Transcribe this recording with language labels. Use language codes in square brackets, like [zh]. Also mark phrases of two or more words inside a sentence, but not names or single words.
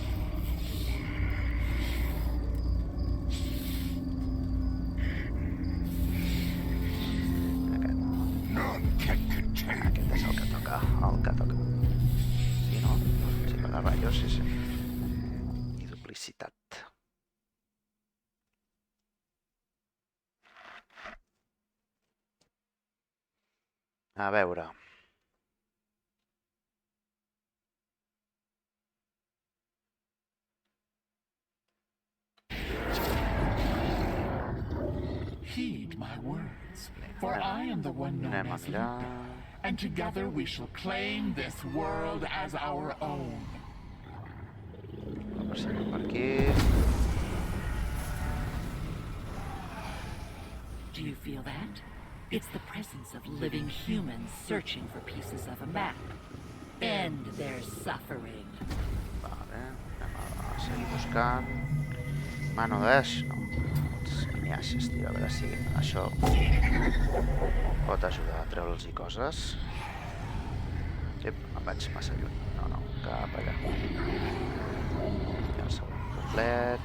[ca] Aquest és el que toca, Sí, no? Sí, pararrayos, sí. I duplicitat. A veure... [en] Heed my words, for I am the one known [ca] Anem a [en] as [ca] mirar... [en] Luther, and together we shall claim this world as our own. [ca] A veure si anem per aquí... [en] Do you feel that? It's the presence of living humans searching for pieces of a map. End their suffering. [ca] Vale, anem a seguir buscant... Mano dash, no. Canyasses, tio, a veure si això pot ajudar a treure'ls i coses. Ep, em vaig massa lluny. No, cap allà. I el següent complet.